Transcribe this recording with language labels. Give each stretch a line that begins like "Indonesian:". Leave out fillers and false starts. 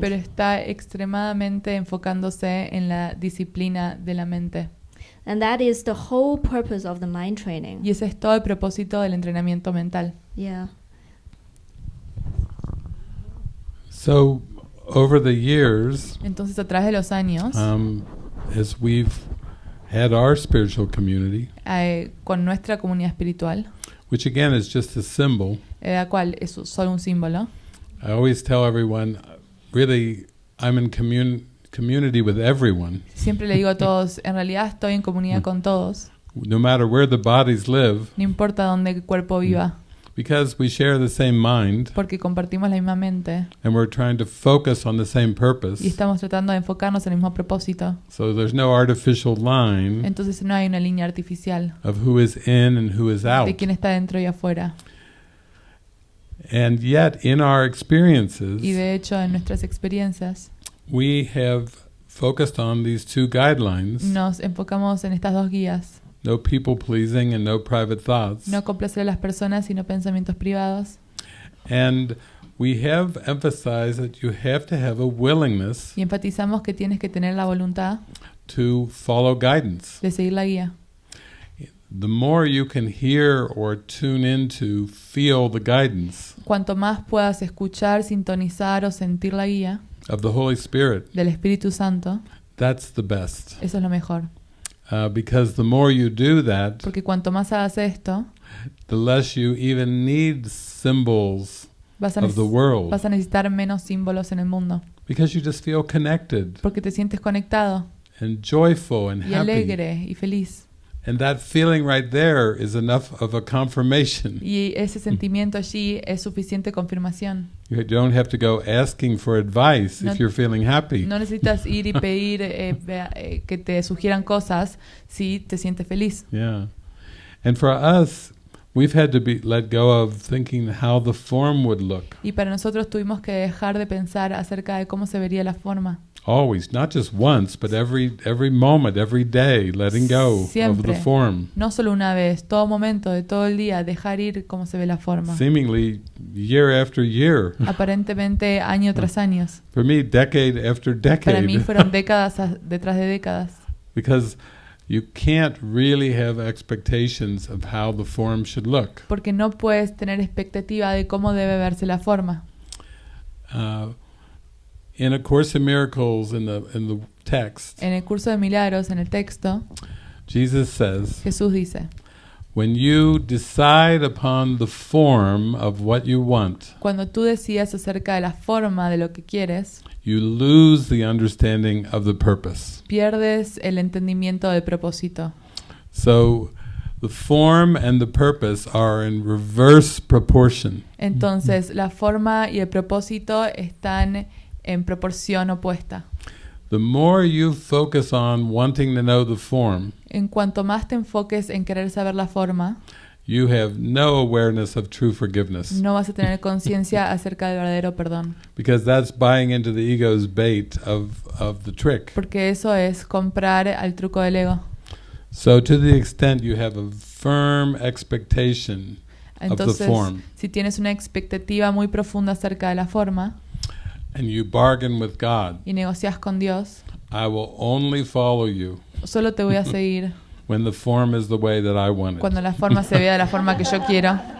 Spanish: pero está extremadamente enfocándose en la disciplina de la mente.
English: And that is the whole purpose of the mind training.
Spanish: Y ese es todo el propósito del entrenamiento mental.
English: Yeah. So over the years,
Spanish: Entonces, a través de los años,
English: as we've had our spiritual community,
Spanish: con nuestra comunidad espiritual,
English: which again is just a symbol,
Spanish: la cual es solo un símbolo,
English: I always tell everyone, really, I'm in community with everyone.
Spanish: siempre le digo a todos, en realidad estoy en comunidad con todos,
English: No matter where the bodies live,
Spanish: no importa dónde el cuerpo viva,
English: because we share the same mind
Spanish: porque compartimos la misma mente
English: and we're trying to focus on the same purpose.
Spanish: y estamos tratando de enfocarnos en el mismo propósito.
English: So there's no artificial line
Spanish: Entonces no hay una línea artificial
English: of who is in and who is out.
Spanish: de quién está dentro y afuera.
English: And yet, in our experiences,
Spanish: Y de hecho, en nuestras experiencias,
English: we have focused on these two guidelines,
Spanish: nos enfocamos en estas dos guías.
English: no people pleasing and no private thoughts.
Spanish: No complacer a las personas, sino pensamientos privados.
English: And we have emphasized that you have to have a willingness
Spanish: Y enfatizamos que tienes que tener la voluntad
English: to follow guidance.
Spanish: de seguir la guía.
English: The more you can hear or tune into, feel the guidance
Spanish: Cuanto más puedas escuchar, sintonizar o sentir la guía
English: of the Holy Spirit,
Spanish: del Espíritu Santo,
English: that's the best.
Spanish: eso es lo mejor.
English: Because the more you do that,
Spanish: Porque cuanto más hagas esto,
English: the less you even need symbols
Spanish: vas a,
English: of the world.
Spanish: vas a necesitar menos símbolos en el mundo.
English: Because you just feel connected
Spanish: Porque te sientes conectado
English: and joyful and
Spanish: y
English: happy.
Spanish: alegre y feliz.
English: And that feeling right there is enough of a confirmation.
Spanish: Y ese sentimiento allí es suficiente confirmación.
English: You don't have to go asking for advice
Spanish: No-
English: if you're feeling happy.
Spanish: No necesitas ir y pedir que te sugieran cosas si te sientes feliz.
English: Yeah. And for us, we've had to be let go of thinking how the form would look.
Spanish: Y para nosotros tuvimos que dejar de pensar acerca de cómo se vería la forma.
English: Always, not just once, but every moment, every day, letting go of
Spanish: Siempre.
English: the form.
Spanish: No solo una vez, todo momento, de todo el día, dejar ir cómo se ve la forma.
English: Seemingly year after year.
Spanish: Aparentemente año tras año.
English: For me, decade after
Spanish: Para mí
English: decade.
Spanish: fueron décadas detrás de décadas.
English: Because you can't really have expectations of how the form should look.
Spanish: Porque no puedes tener expectativa de cómo debe verse la forma.
English: In A Course in Miracles, in the text,
Spanish: En el curso de milagros, en el texto,
English: Jesus says,
Spanish: Jesús dice,
English: when you decide upon the form of what you want,
Spanish: cuando tú decidas acerca de la forma de lo que quieres,
English: you lose the understanding of the purpose.
Spanish: pierdes el entendimiento del propósito.
English: So the form and the purpose are in reverse proportion.
Spanish: Entonces, la forma y el propósito están en proporción opuesta.
English: The more you focus on wanting to know the form,
Spanish: En cuanto más te enfoques en querer saber la forma,
English: you have no awareness of true forgiveness.
Spanish: no vas a tener conciencia acerca del verdadero perdón.
English: Because that's buying into the ego's bait of the trick.
Spanish: Porque eso es comprar al truco del ego.
English: So to the extent you have a firm expectation of the
Spanish: Entonces,
English: form,
Spanish: si tienes una expectativa muy profunda acerca de la forma
English: and you bargain with God,
Spanish: y negocias con Dios,
English: I will only follow you
Spanish: solo te voy a seguir
English: when the form is the way that I want it.
Spanish: cuando la forma se vea de la forma que yo quiero.